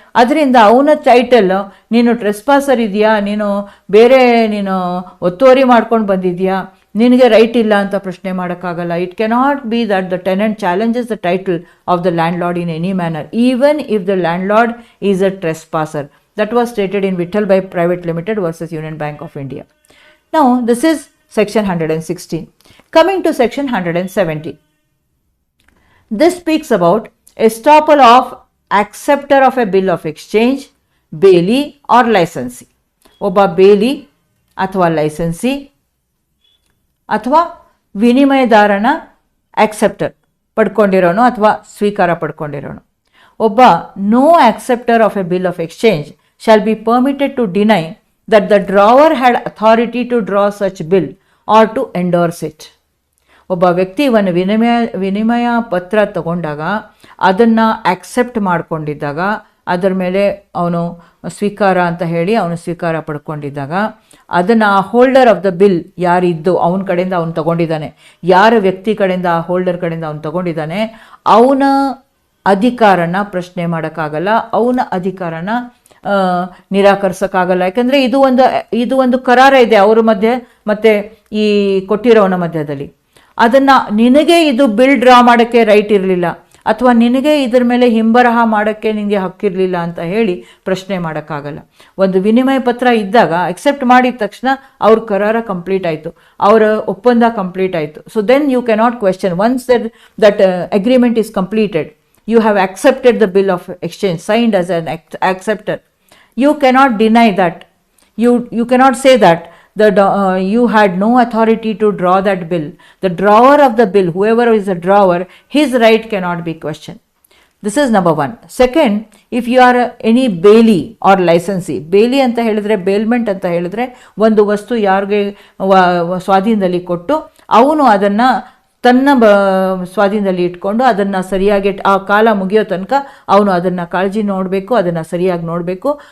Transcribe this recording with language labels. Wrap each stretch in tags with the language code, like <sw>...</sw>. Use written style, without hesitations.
<kn>ಅದರಿಂದ ಅವನ ಟೈಟಲ್ ನೀನು ಟ್ರೆಸ್ಪಾಸರ್ ಇದೆಯಾ, ನೀನು ಬೇರೆ ನೀನು ಒತ್ತುವರಿ ಮಾಡ್ಕೊಂಡು ಬಂದಿದ್ಯಾ, ನಿನಗೆ ರೈಟ್ ಇಲ್ಲ ಅಂತ ಪ್ರಶ್ನೆ ಮಾಡೋಕ್ಕಾಗಲ್ಲ.</kn> <en>It cannot be that the tenant challenges the title of the landlord in any manner, even if the landlord is a trespasser. That was stated in Vittal by Private Limited versus Union Bank of India. Now, this is section 116. Coming to section 170. This speaks about Estoppel of Acceptor of a Bill of Exchange, Bailee or Licensee.</en> <kn>ಒಬ್ಬ ಬೇಲಿ ಅಥವಾ licensee ಅಥವಾ ವಿನಿಮಯದಾರನ ಆಕ್ಸೆಪ್ಟರ್ ಪಡ್ಕೊಂಡಿರೋನು ಅಥವಾ ಸ್ವೀಕಾರ ಪಡ್ಕೊಂಡಿರೋನು.</kn> <en>ಒಬ್ಬ no acceptor of a bill of exchange shall be permitted to deny that the drawer had authority to draw such bill or to endorse it.</en> <kn>ಒಬ್ಬ ವ್ಯಕ್ತಿ ಒಂದು ವಿನಿಮಯ ಪತ್ರ ತಗೊಂಡಾಗ ಅದನ್ನು ಆಕ್ಸೆಪ್ಟ್ ಮಾಡ್ಕೊಂಡಿದ್ದಾಗ, ಅದರ ಮೇಲೆ ಅವನು ಸ್ವೀಕಾರ ಅಂತ ಹೇಳಿ ಅವನು ಸ್ವೀಕಾರ ಪಡ್ಕೊಂಡಿದ್ದಾಗ, ಅದನ್ನು ಆ ಹೋಲ್ಡರ್ ಆಫ್ ದ ಬಿಲ್ ಯಾರಿದ್ದು ಅವನ ಕಡೆಯಿಂದ ಅವನು ತಗೊಂಡಿದ್ದಾನೆ, ಯಾರ ವ್ಯಕ್ತಿ ಕಡೆಯಿಂದ ಆ ಹೋಲ್ಡರ್ ಕಡೆಯಿಂದ ಅವನು ತಗೊಂಡಿದ್ದಾನೆ, ಅವನ ಅಧಿಕಾರನ ಪ್ರಶ್ನೆ ಮಾಡೋಕ್ಕಾಗಲ್ಲ, ಅವನ ಅಧಿಕಾರನ ನಿರಾಕರಿಸೋಕ್ಕಾಗಲ್ಲ. ಯಾಕಂದರೆ ಇದು ಒಂದು ಕರಾರ ಇದೆ ಅವರ ಮಧ್ಯೆ ಮತ್ತು ಈ ಕೊಟ್ಟಿರೋನ ಮಧ್ಯದಲ್ಲಿ. ಅದನ್ನು ನಿನಗೆ ಇದು ಬಿಲ್ ಡ್ರಾ ಮಾಡೋಕ್ಕೆ ರೈಟ್ ಇರಲಿಲ್ಲ ಅಥವಾ ನಿನಗೆ ಇದರ ಮೇಲೆ ಹಿಂಬರಹ ಮಾಡೋಕ್ಕೆ ನಿನಗೆ ಹಕ್ಕಿರಲಿಲ್ಲ ಅಂತ ಹೇಳಿ ಪ್ರಶ್ನೆ ಮಾಡೋಕ್ಕಾಗಲ್ಲ. ಒಂದು ವಿನಿಮಯ ಪತ್ರ ಇದ್ದಾಗ ಅಕ್ಸೆಪ್ಟ್ ಮಾಡಿದ ತಕ್ಷಣ ಅವ್ರ ಕರಾರ ಕಂಪ್ಲೀಟ್ ಆಯಿತು, ಅವರ ಒಪ್ಪಂದ ಕಂಪ್ಲೀಟ್ ಆಯಿತು.</kn> <en>So then you cannot question once that agreement is completed. You have accepted the bill of exchange, signed as an acceptor. You cannot deny that. You cannot say that you had no authority to draw that bill. The drawer of the bill, whoever is the drawer, his right cannot be questioned. This is number one. Second, if you are any bailee or licensee,</en> <kn>bailee ಅಂತ ಹೇಳಿದ್ರೆ bailment ಅಂತ ಹೇಳಿದ್ರೆ ಒಂದು ವಸ್ತು ಯಾರಿಗೆ ಸ್ವಾಧೀನದಲ್ಲಿ ಕೊಟ್ಟು ಅವನು ಅದನ್ನು ತನ್ನ ಸ್ವಾಧೀನದಲ್ಲಿ ಇಟ್ಕೊಂಡು ಅದನ್ನು ಸರಿಯಾಗಿ ಆ ಕಾಲ ಮುಗಿಯೋ ತನಕ ಅವನು ಅದನ್ನು ಕಾಳಜಿ ನೋಡಬೇಕು, ಅದನ್ನು ಸರಿಯಾಗಿ ನೋಡಬೇಕು.</kn>